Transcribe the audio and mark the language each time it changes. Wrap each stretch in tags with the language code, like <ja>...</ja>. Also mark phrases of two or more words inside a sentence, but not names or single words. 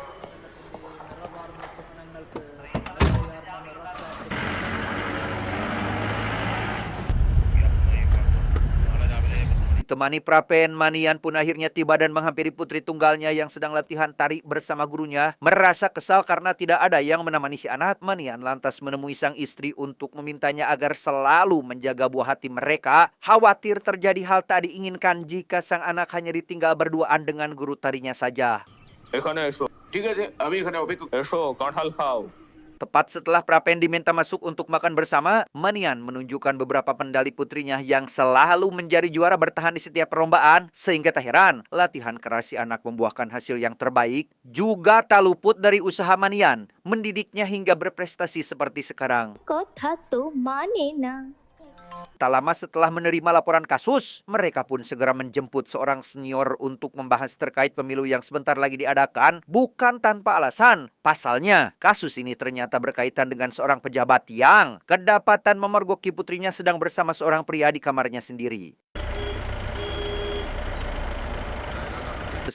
<id>Ditemani Prapen, Manian pun akhirnya tiba dan menghampiri putri tunggalnya yang sedang latihan tari bersama gurunya. Merasa kesal karena tidak ada yang menemani si anak, Manian lantas menemui sang istri untuk memintanya agar selalu menjaga buah hati mereka. Khawatir terjadi hal tak diinginkan jika sang anak hanya ditinggal berduaan dengan guru tarinya saja.</id> <bn>এখানে এসো ঠিক আছে আমি এখানে অপেক্ষা এসো কাঁঠাল খাও</bn> <id>Tepat setelah Prapen diminta masuk untuk makan bersama, Manian menunjukkan beberapa pendali putrinya yang selalu menjadi juara bertahan di setiap perlombaan. Sehingga tak heran, latihan keras si anak membuahkan hasil yang terbaik. Juga tak luput dari usaha Manian mendidiknya hingga berprestasi seperti sekarang.</id> <bn>কথা তো মানে না।</bn> <id>Tak lama setelah menerima laporan kasus, mereka pun segera menjemput seorang senior untuk membahas terkait pemilu yang sebentar lagi diadakan, bukan tanpa alasan. Pasalnya, kasus ini ternyata berkaitan dengan seorang pejabat yang kedapatan memergoki putrinya sedang bersama seorang pria di kamarnya sendiri.</id>